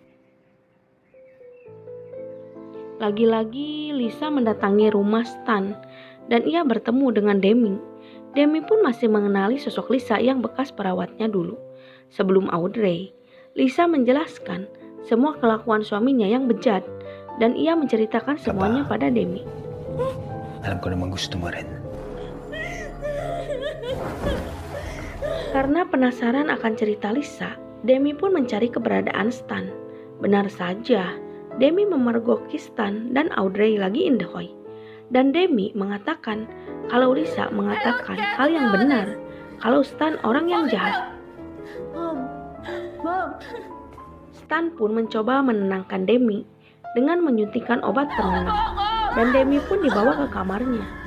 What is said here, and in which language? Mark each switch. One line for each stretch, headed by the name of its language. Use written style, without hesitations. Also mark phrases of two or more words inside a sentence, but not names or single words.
Indonesian: Lagi-lagi Lisa mendatangi rumah Stan, dan ia bertemu dengan Demi. Demi pun masih mengenali sosok Lisa yang bekas perawatnya dulu. Sebelum Audrey, Lisa menjelaskan semua kelakuan suaminya yang bejat, dan ia menceritakan semuanya pada Demi.
Filipino: Alam ko naman gusto mo rin.
Indonesian: Karena penasaran akan cerita Lisa, Demi pun mencari keberadaan Stan. Benar saja, Demi memergoki Stan dan Audrey lagi
English: in the hoy.
Indonesian: Dan Demi mengatakan kalau Lisa mengatakan hal yang benar, kalau Stan orang yang jahat. Mom! Stan pun mencoba menenangkan Demi dengan menyuntikkan obat penenang, dan Demi pun dibawa ke kamarnya.